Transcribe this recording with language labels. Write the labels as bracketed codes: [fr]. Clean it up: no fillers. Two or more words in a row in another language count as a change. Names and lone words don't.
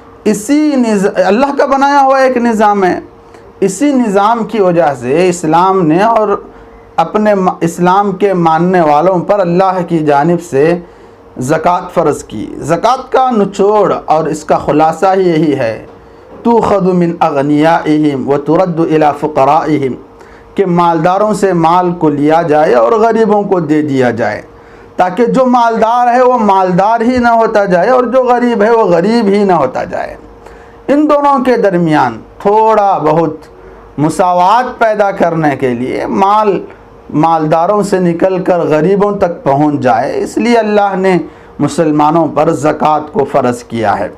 [ur] اللہ کا بنایا ہوا ایک نظام ہے۔ اسی نظام کی وجہ سے اسلام نے اور اپنے اسلام کے ماننے والوں پر اللہ کی جانب سے زکوٰۃ فرض کی۔ زکوٰۃ کا نچوڑ اور اس کا خلاصہ ہی یہی ہے، [ar] تؤخذ من اغنیائہم وترد الی فقرائہم، [ur] کہ مالداروں سے مال کو لیا جائے اور غریبوں کو دے دیا جائے، تاکہ جو مالدار ہے وہ مالدار ہی نہ ہوتا جائے اور جو غریب ہے وہ غریب ہی نہ ہوتا جائے۔ ان دونوں کے درمیان تھوڑا بہت مساوات پیدا کرنے کے لیے مالداروں سے نکل کر غریبوں تک پہنچ جائے، اس لیے اللہ نے مسلمانوں پر زکوٰۃ کو فرض کیا ہے۔